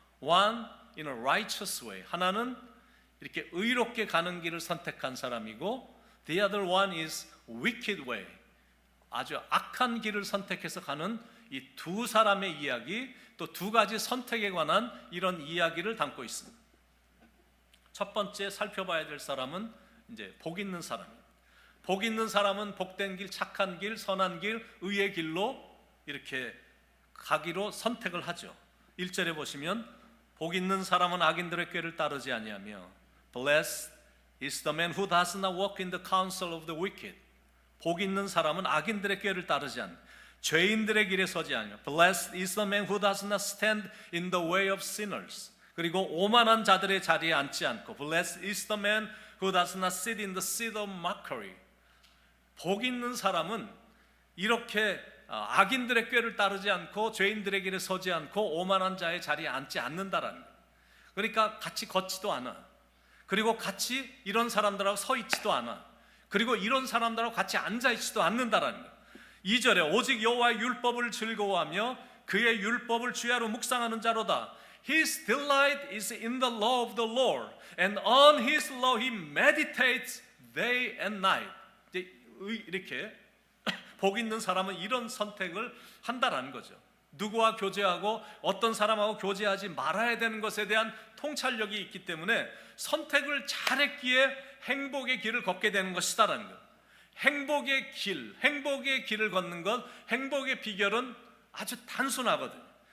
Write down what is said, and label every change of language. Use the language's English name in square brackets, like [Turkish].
[English] One in a righteous way, [Korean] 하나는 이렇게 의롭게 가는 길을 선택한 사람이고 [English] The other one is wicked way, [Korean] 아주 악한 길을 선택해서 가는 이 두 사람의 이야기, 또 두 가지 선택에 관한 이런 이야기를 담고 있습니다. 첫 번째 살펴봐야 될 사람은 이제 복 있는 사람입니다. 복 있는 사람은 복된 길, 착한 길, 선한 길, 의의 길로 이렇게 가기로 선택을 하죠. 1절에 보시면 복 있는 사람은 악인들의 꾀를 따르지 아니하며 [English] Blessed is the man who does not walk in the counsel of the wicked. [Korean] 복 있는 사람은 악인들의 꾀를 따르지 않는, 죄인들의 길에 서지 아니하며 [English] Blessed is the man who does not stand in the way of sinners. [Korean] 그리고 오만한 자들의 자리에 앉지 않고 [English] Blessed is the man who does not sit in the seat of mockery. [Korean] 복 있는 사람은 이렇게 악인들의 꾀를 따르지 않고 죄인들의 길에 서지 않고 오만한 자의 자리에 앉지 않는다라는 거예요. 그러니까 같이 걷지도 않아. 그리고 같이 이런 사람들하고 서 있지도 않아. 그리고 이런 사람들하고 같이 앉아 있지도 않는다라는 거예요. 2절에 오직 여호와의 율법을 즐거워하며 그의 율법을 주야로 묵상하는 자로다. [English] His delight is in the law of the Lord, and on His law he meditates day and night. [Korean] 이렇게 복 있는 사람은 이런 선택을 한다라는 거죠. 누구와 교제하고 어떤 사람하고 교제하지 말아야 되는 것에 대한 통찰력이 있기 때문에 선택을 잘했기에 행복의 길을 걷게 되는 것이다라는 거예요. 행복의 길을 걷는 것, 행복의 비결은 아주 단순하거든요.